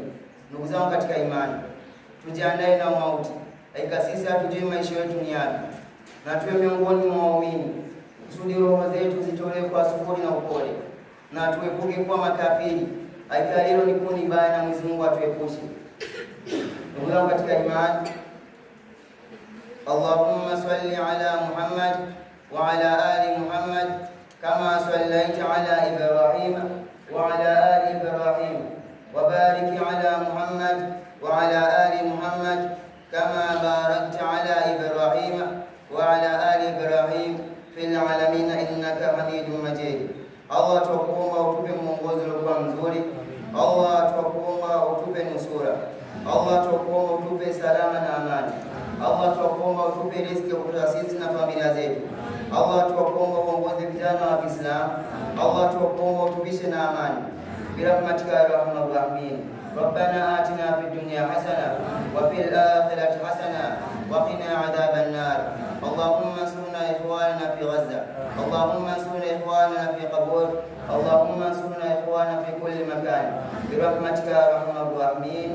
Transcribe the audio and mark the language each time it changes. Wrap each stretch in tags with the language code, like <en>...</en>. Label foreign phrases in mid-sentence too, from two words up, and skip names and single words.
<sw>Ndugu zangu katika imani, tujiandae na mauti. Hakika sisi hatujui maisha yetu ni yapi, na tuwe miongoni mwa waumini kusudi roho zetu zitolewe kwa sukuri na upole, na tuepuke kuwa makafiri. Hakika hilo ni kundi baya na Mwenyezi Mungu atuepushe. Ndugu zangu katika imani,</sw> <ar>اللهم صل على محمد وعلى آل محمد كما صليت على إبراهيم وعلى آل إبراهيم، وبارك على محمد وعلى آل محمد كما باركت على إبراهيم وعلى آل إبراهيم في العالمين إنك حميد مجيد.</ar> <sw>Allah tukuomba utupe mwongozo uliokuwa mzuri. Allah tukuomba utupe nusura. Allah tukuomba utupe salama na amani. Allah tukuomba utupe riziki kwa sisi na familia zetu. Allah tukuomba uongoze vijana wa Kiislamu. Allah tukuomba utupishe na amani.</sw> <ar>برحمتك يا أرحم الراحمين. ربنا آتنا في الدنيا حسنة وفي الآخرة حسنة وقنا عذاب النار. اللهم انصرنا إخواننا في غزة. اللهم انصرنا إخواننا في قبور. اللهم انصرنا إخواننا في كل مكان برحمتك يا أرحم الراحمين.</ar>